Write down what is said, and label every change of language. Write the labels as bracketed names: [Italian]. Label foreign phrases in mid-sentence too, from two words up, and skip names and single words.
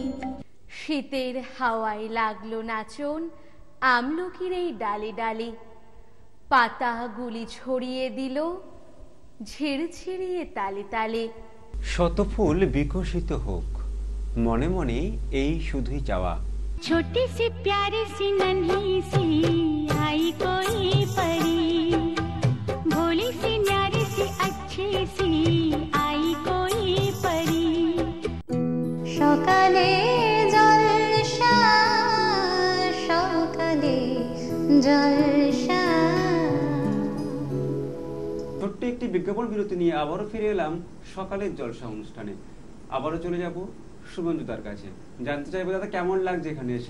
[Bangla] শীতের হাওয়ায় লাগলো নাচন আমলকির এই ডালে ডালে, পাতাগুলি ছড়িয়ে দিল ঝিরঝিরিয়ে তালে তালে। শতফুল বিকশিত হোক, মনে মনে এই শুধুই চাওয়া। [Hindi] छोटी सी प्यारी सी नन्ही सी आई कोई परी, भोली सी न्यारी सी अच्छी सी आई कोई परी। [Bangla] সকালে জলসা, সকালে জলসা। ছোট্ট একটি বিজ্ঞাপন বিরতি নিয়ে আবারও ফিরে এলাম সকালের জলসা অনুষ্ঠানে। আবারও চলে যাব শুভঞ্জুদার কাছে। জানতে চাইবো দাদা, কেমন লাগছে এখানে এসে?